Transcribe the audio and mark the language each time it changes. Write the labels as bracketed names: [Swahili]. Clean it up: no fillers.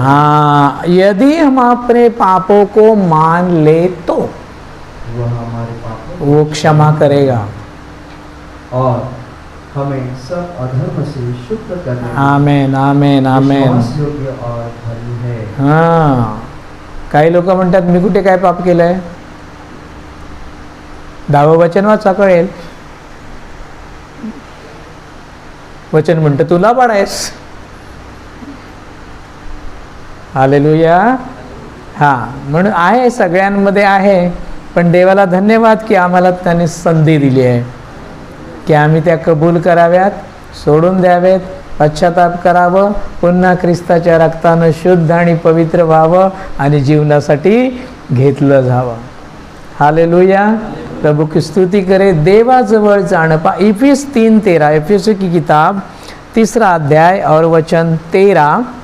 [Hindi] हाँ, यदि हम अपने पापों को मान ले तो वह हमारे पापों वो क्षमा करेगा और हमें सब अधर्म से शुद्ध करने आमेन आमेन आमेन। विश्वास योग्य और धर्मी है। [Marathi] हां, काही लोक म्हणतात मी कुठे काय पाप केलंय? 10वं वचन वाचा कळेल। वचन म्हणतं तुला पाडायस। हालेलुया। हां, म्हणून आहे, सगळ्यांमध्ये आहे, पण देवाला धन्यवाद की आम्हाला त्याने संधी दिली आहे की आम्ही त्या कबूल कराव्यात, सोडून द्यावेत, पश्चाताप करावं, पुन्हा ख्रिस्ताच्या रक्तानं शुद्ध आणि पवित्र व्हावं आणि जीवनासाठी घेतलं जावं। [Hindi] हालेलुया। प्रभु की स्तुति करे। [Marathi] देवाजवळ जाणं [Hindi] इफिस 3:13, इफिसों की किताब 3 अध्याय और वचन 13।